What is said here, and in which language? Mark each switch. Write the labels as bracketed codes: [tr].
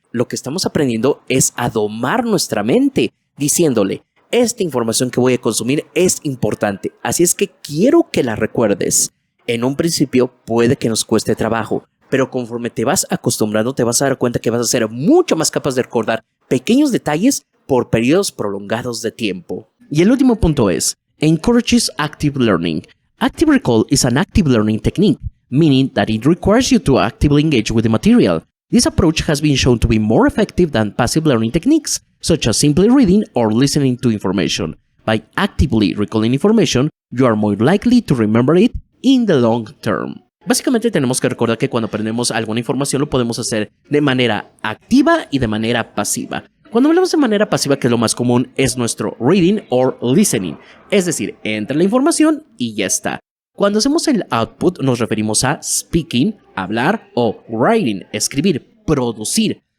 [es] Lo que estamos aprendiendo es a domar nuestra mente, diciéndole, esta información que voy a consumir es importante, así es que quiero que la recuerdes. En un principio puede que nos cueste trabajo, pero conforme te vas acostumbrando te vas a dar cuenta que vas a ser mucho más capaz de recordar pequeños detalles por periodos prolongados de tiempo. Y el último punto es, [en] encourages active learning. Active recall is an active learning technique, meaning that it requires you to actively engage with the material. This approach has been shown to be more effective than passive learning techniques, such as simply reading or listening to information. By actively recalling information, you are more likely to remember it in the long term. [es] Básicamente tenemos que recordar que cuando aprendemos alguna información lo podemos hacer de manera activa y de manera pasiva. Cuando hablamos de manera pasiva, que es lo más común, es nuestro [en] reading or listening. [es] Es decir, entra la información y ya está. Cuando hacemos el output nos referimos a speaking, hablar, o writing, escribir, producir.